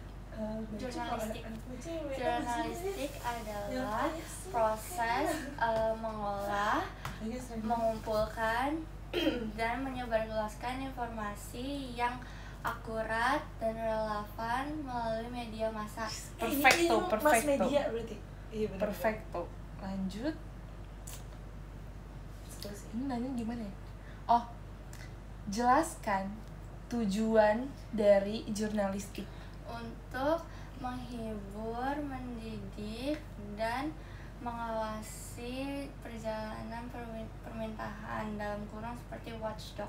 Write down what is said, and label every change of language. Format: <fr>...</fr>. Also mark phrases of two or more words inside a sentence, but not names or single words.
<id>Jurnalistik. Jurnalistik Jurnalistik adalah proses mengolah, mengumpulkan, dan menyebarluaskan informasi yang akurat dan relevan melalui media massa. Perfecto, Mas perfecto. media berarti. Iya benar. Perfecto. Lanjut. Terus Ini nanya gimana ya? Oh, jelaskan tujuan dari jurnalistik. Untuk menghibur, mendidik, dan mengawasi perjalanan permintaan dalam kurung seperti watchdog.</id>